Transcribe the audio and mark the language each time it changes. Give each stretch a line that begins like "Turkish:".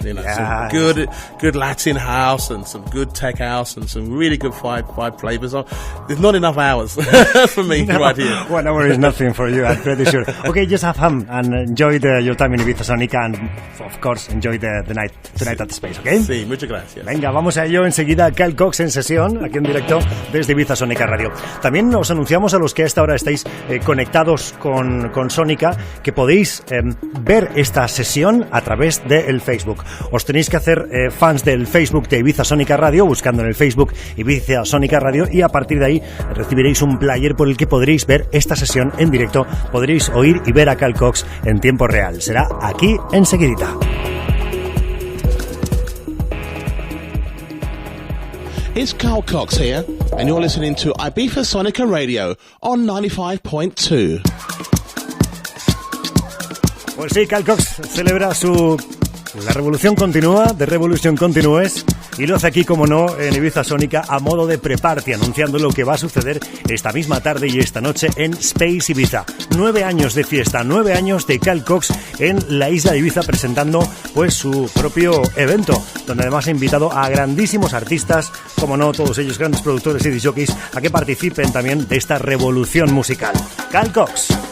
English: You know, some good Latin house and some good tech house and some really good vibe flavors. There's not enough hours for me right here. 1 hour is nothing for you, I'm pretty sure. Okay, just have fun and enjoy your time in Ibiza Sonica, and of course enjoy the night tonight at the Space, okay?
Spanish: Sí, muchas gracias. Venga, vamos a ello enseguida. Carl Cox en sesión, aquí en directo desde Ibiza Sonica Radio. También os anunciamos a los que a esta hora estáis conectados con Sonica que podéis ver esta sesión a través del Facebook. Os tenéis que hacer fans del Facebook de Ibiza Sonica Radio, buscando en el Facebook Ibiza Sonica Radio, y a partir de ahí recibiréis un player por el que podréis ver esta sesión en directo, podréis oír y ver a Carl Cox en tiempo real. Será aquí enseguidita.
English: It's Carl Cox here, and you're listening to Ibiza Sonica Radio on 95.2.
Spanish: Pues sí, Carl Cox celebra La revolución continúa,
English: The Revolution Continues,
Spanish: y lo hace aquí, como no, en Ibiza Sonica a modo de pre-party, anunciando lo que va a suceder esta misma tarde y esta noche en Space Ibiza. 9 años de fiesta, 9 años de Carl Cox en la isla de Ibiza, presentando pues su propio evento, donde además ha invitado a grandísimos artistas, como no, todos ellos grandes productores y disjockeys, a que participen también de esta revolución musical. Carl Cox.